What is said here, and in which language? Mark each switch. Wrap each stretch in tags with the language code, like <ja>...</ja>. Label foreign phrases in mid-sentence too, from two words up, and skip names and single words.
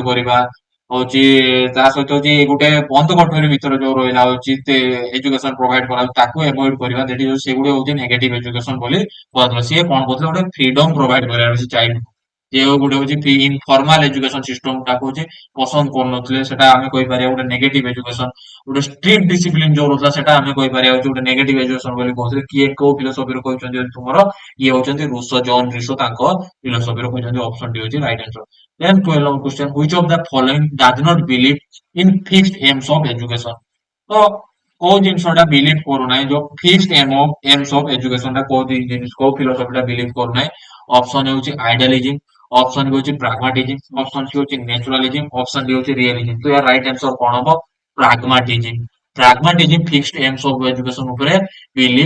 <or>କରିବା ହଉଛି ତା ସହିତ ହଉଛି ଗୋଟେ ବନ୍ଦ କୋଠରୀ ଭିତରେ ଯୋଉ ରହିଲା ହଉଛି</or> <en>education provide</en> <or>କରାଯାଉଛି ତାକୁ ଏଭଏଡ କରିବା</or> <en>that is</en> <or>ସେଗୁଡିକ ହଉଛି</or> <en>negative education</en> <or>ବୋଲି କୁହାଯାଉଛି ସିଏ କଣ କରୁଥିଲେ ଗୋଟେ</or> <en>freedom provide</en> <or>କରିବାର ଅଛି ଚାଇଲ୍ଡ ଯେ ଗୋଟେ ହଉଛି</or> <en>informal education system</en> <or>ଟାକୁ ହଉଛି ପସନ୍ଦ କରୁନଥିଲେ ସେଟା ଆମେ କହିପାରିବା ଗୋଟେ</or> <en>negative education</en> <or>ଗୋଟେ</or> <en>strict discipline</en> <or>ଯୋଉ ରହୁଥିଲା ସେଟା ଆମେ କହିପାରିବା ହଉଛି ଗୋଟେ</or> <en>negative education</en> <or>ବୋଲି କହୁଥିଲେ କିଏ କୋଉ ଫିଲୋସଫିରେ କହିଛନ୍ତି ତୁମର ଇଏ ହଉଛନ୍ତି ରୁଷୋ ଜନ ରିଷୋ ତାଙ୍କ ଫିଲୋସଫିରେ କହିଛନ୍ତି</or> <en>option D</en> <or>ହଉଛି</or> <en>right answer. Then 12 question which of the following does not believe in fixed aims of education</en> <or>ତ କୋଉ ଜିନିଷଟା ବିଲିଭ କରୁନାହିଁ ଯୋଉ</or> <en>fixed aims of education</en> <or>ଟା କୋଉ ଫିଲୋସଫି ଟା ବିଲିଭ କରୁନାହିଁ ଅପସନ ହଉଛି ଆଇଡିଆଲିଜିମ୍</or> <en>option B ହଉଛି pragmatism option C ହଉଛି naturalism option D ହଉଛି ରିଏଲିଜିମ୍</en> <or>ତ ୟାର</or> <en>right answer</en> <or>କଣ ହବ</or> <en>pragmatism pragmatism fixed aims of education ଉପରେ ବିଲିଭ</en>